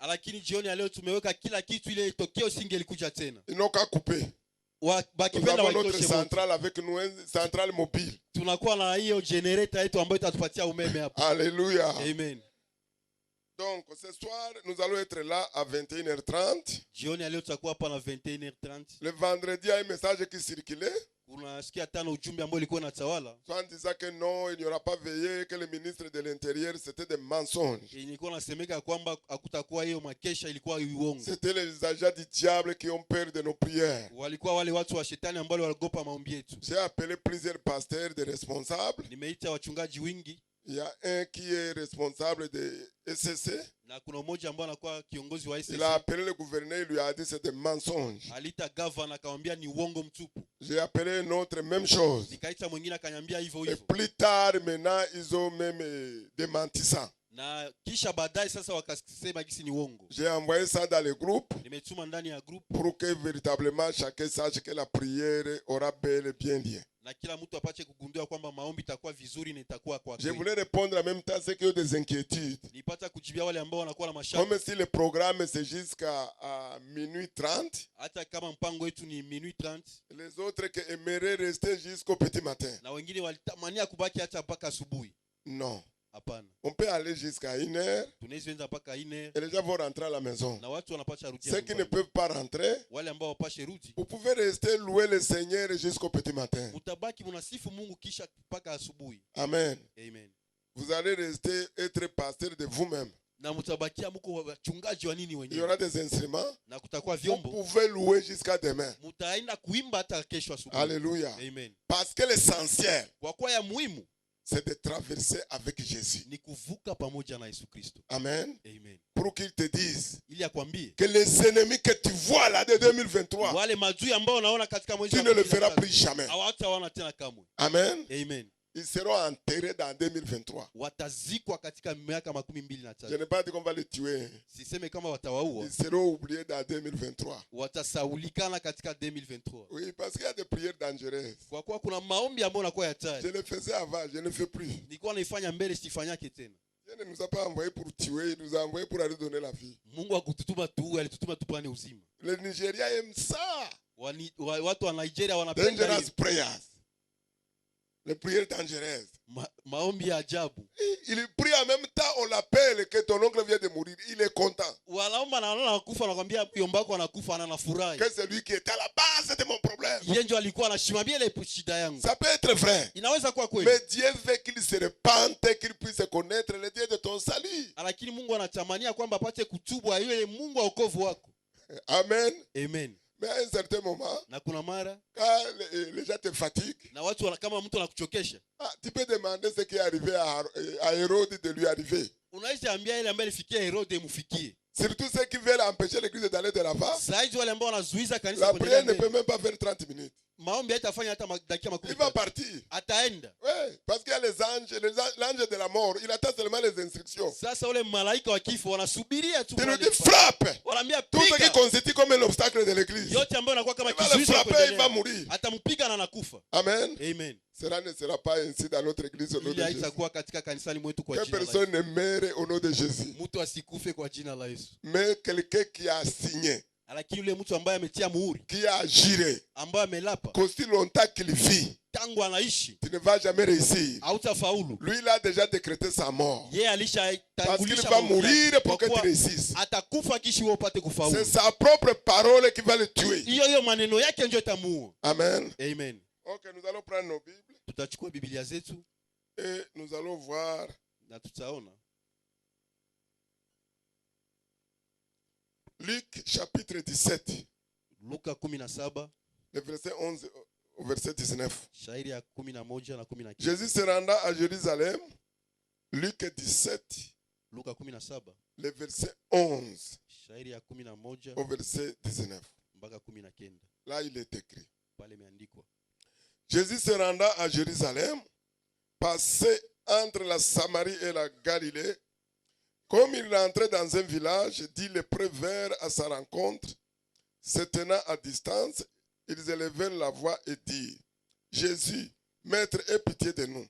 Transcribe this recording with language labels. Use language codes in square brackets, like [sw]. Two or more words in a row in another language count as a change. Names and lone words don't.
[sw] lakini jioni ya leo tumeweka kila kitu ile tokeo singelikuja tena. [fr] Ils n'ont qu'à couper. Nous [sw] Bakipenda [fr] avons notre [sw] waitoshe moto. [fr] centrale avec nous, une centrale mobile. [sw] Tunakuwa na hiyo generator yetu ambayo itatupatia umeme hapa. [fr] Alléluia. Amen. Donc ce soir, nous allons être là à 21h30. [sw] Jioni ya leo tutakuwa hapa na 21h30. [fr] Le vendredi, il y a un message qui circulait. [sw] Kuna siku ya tano ujumbe ambao ulikuwa unatawala. [fr] Soit en disant que non, il n'y aura pas veillé, que le ministre de l'Intérieur, c'était des mensonges. [sw] Ilikuwa nasemeka kwamba hakutakuwa hiyo makesha, ilikuwa uongo. [fr] C'était les agents du diable qui ont peur de nos prières. [sw] Walikuwa wale watu wa shetani ambao waliogopa maombi yetu. [fr] J'ai appelé plusieurs pasteurs, des responsables. [sw] Nimeita wachungaji wingi. [fr] Il y a un qui est responsable de SCC. [sw] na kuna mmoja ambaye anakuwa kiongozi wa [fr] Il [sw] SSC. [fr] a appelé le gouverneur, il lui a dit c'est des mensonges. [sw] Aliita gavana akamwambia ni uongo mtupu. [fr] J'ai appelé un autre, même chose. [sw] Nikaita mwingine akaniambia hivyo [fr] Et [sw] hivyo. [fr] plus tard, maintenant, ils ont même démenti ça. [sw] Na kisha baadaye sasa wakasema gisi ni uongo. [fr] J'ai envoyé ça dans le groupe [sw] Nimetuma ndani ya group [fr] pour que véritablement chacun sache que la prière aura bel et bien lieu. [sw] na kila mtu apache kugundua kwamba maombi itakuwa vizuri na itakuwa kwa [fr] Je [sw] kweli. [fr] voulais répondre en même temps à ceux qui ont des inquiétudes. [sw] Nipata kujibia wale ambao wanakuwa na mashaka. [fr] Comme si le programme c'est jusqu'à minuit 30, [sw] Hata kama mpango wetu ni minuit 30 [fr] les autres qui aimeraient rester jusqu'au petit matin. [sw] na wengine walitamania kubaki hata mpaka asubuhi. [fr] Non. [sw] Hapana. [fr] On peut aller jusqu'à 1h [sw] Tunaweza enda mpaka 4 [fr] et les gens vont rentrer à la maison. [sw] na watu wanapasha rudia. [fr] Ceux qui ne peuvent pas rentrer, [sw] Wale ambao wapashe rudi, [fr] vous pouvez rester louer le Seigneur jusqu'au petit matin. [sw] mutabaki munasifu Mungu kisha mpaka asubuhi. [fr] Amen. [sw] Amen. [fr] Vous allez rester être pasteur de vous-même. [sw] Na mutabakia mko wachungaji wa nini [fr] Il y [sw] wenyewe. [fr] aura des instruments. [sw] Na kutakuwa [fr] Vous [sw] vyombo. [fr] pouvez louer jusqu'à demain. [sw] Mutaenda kuimba hata kesho asubuhi. [fr] Alléluia. [sw] Amen. [fr] Parce que l'essentiel, [sw] Kwa kuwa ya muhimu [fr] c'est de traverser avec Jésus. [sw] ni kuvuka pamoja na Yesu Kristo. [fr] Amen. [sw] Amen. [fr] Pour qu'il te dise [sw] Ili akwambie [fr] que les ennemis que tu vois là de 2023, [sw] wale madui ambao unaona katika mwezi [fr] tu [sw] wa [fr] ne le [sw] 12 [fr] feras plus jamais. [sw] hawataona tena kamwe. [fr] Amen. [sw] Amen. [fr] Ils seront enterrés dans 2023. [sw] Watazikwa katika miaka 23. [fr] Je n'ai pas dit qu'on va les tuer. [sw] Siseme kama watawaua, [fr] Ils seront oubliés dans 2023. [sw] watasaulikana katika 2023. [fr] Oui, parce qu'il y a des prières dangereuses. [sw] Kwa kuwa kuna maombi ambayo yanakuwa ya hatari. [fr] Je le faisais avant, je ne fais plus. [sw] Nilikuwa naifanya mbele, sifanyake tena. [fr] Dieu ne nous a pas envoyés pour tuer, il nous a envoyés pour aller donner la vie. [sw] Mungu hakututuma tuue, alitutuma tupane uzima. [fr] Le Nigeria aime ça. [sw] Watu wa Nigeria wanapenda [en] Dangerous [sw] hiyo. [en] prayers. [fr] Les prières dangereuses. [sw] Maombi ya ajabu. [fr] Il prie en même temps, on l'appelle que ton oncle vient de mourir. Il est content. [sw] Wanaomba na wanaona anakufa, anakuambia yomba wako anakufa, anafurahi. [fr] Que c'est lui qui est à la base de mon problème. [sw] Yeye ndio alikuwa anashimamia ile shida yangu. [fr] Ça peut être vrai. [sw] Inaweza kuwa kweli. [fr] Mais Dieu veut qu'il se repente, qu'il puisse connaître le Dieu de ton salut. [sw] Lakini Mungu anatamania kwamba apate kutubu yule Mungu wa wokovu wako. [fr] Amen. [sw] Amen. [fr] Mais à un certain moment, [sw] Na kuna mara [fr] quand les gens te fatiguent, [sw] na watu kama mtu anakuchokesha, [fr] tu peux demander ce qui est arrivé à Hérode de lui arriver. [sw] unaweza ambia ile ambaye ilifikia Herode mfikie. [fr] Surtout ceux qui veulent empêcher l'église d'aller de l'avant. [sw] Zaidi wale ambao wanazuiza kanisa [fr] La [sw] kuendelea [fr] prière ne peut [sw] mbele. [fr] même pas faire 30 minutes. [sw] Maombi haitafanya hata dakika [fr] Il [sw] 10. [fr] va partir. [sw] Ataenda. [fr] Oui, parce qu'il y a les anges, l'ange de la mort, il attend seulement les instructions. [sw] Sasa ule malaika wa kifo wanasubiria tu. [fr] Il nous dit frappe. [sw] Wanaambia [fr] Tout ce qui [sw] piga. [fr] constitue comme un obstacle de l'église. [sw] Yote ambayo inakuwa kama [fr] Il va le [sw] kizuizi cha [fr] frapper, il va [sw] kuendelea. [fr] mourir. [sw] Atampiga na anakufa. [fr] Amen. [sw] Amen. [fr] Cela ne sera pas ainsi dans notre église au nom de [sw] Ili [fr] Jésus. [sw] haitakuwa katika kanisani mwetu kwa [fr] Que [sw] jina la Yesu. [fr] personne ne meure au nom de Jésus. [sw] Mtu asikufe kwa jina la Yesu. [fr] Mais quelqu'un qui a signé, [sw] Lakini yule mtu ambaye ametia muhuri, [fr] qui a juré, [sw] ambaye amelapa [fr] qu'aussi longtemps qu'il vit, [sw] tangu anaishi, [fr] tu ne vas jamais réussir. [sw] hautafaulu. [fr] Lui, il a déjà décrété sa mort. [sw] Yeye [fr] Parce qu'il [sw] alishatangulisha [fr] va [sw] mauti [fr] mourir [sw] yake. [fr] pour [sw] Kwa [fr] que tu [sw] kuwa [fr] réussisses. [sw] atakufa kisha wewe upate kufaulu. [fr] C'est sa propre parole qui va le tuer. [sw] Hiyo maneno yake ndio itamuua. [fr] Amen. [sw] Amen. [fr] Ok, nous allons prendre nos Bibles [sw] Tutachukua Biblia zetu [fr] et nous allons voir [sw] na tutaona [fr] Luc chapitre 17, [sw] Luka 17 [fr] le verset 11 au verset 19. [sw] shairi ya 11 na 19. [fr] Jésus se renda à Jérusalem. Luc 17, [sw] Luka 17 [fr] le verset 11 [sw] shairi ya 11 [fr] au verset 19. [sw] mpaka 19. [fr] Là, il est écrit. [sw] Pale imeandikwa. [fr] Jésus se renda à Jérusalem, passé entre la Samarie et la Galilée. Comme il rentrait dans un village, dit les prévères à sa rencontre, se tenant à distance, ils élevèrent la voix et dirent, Jésus, Maître, aie pitié de nous.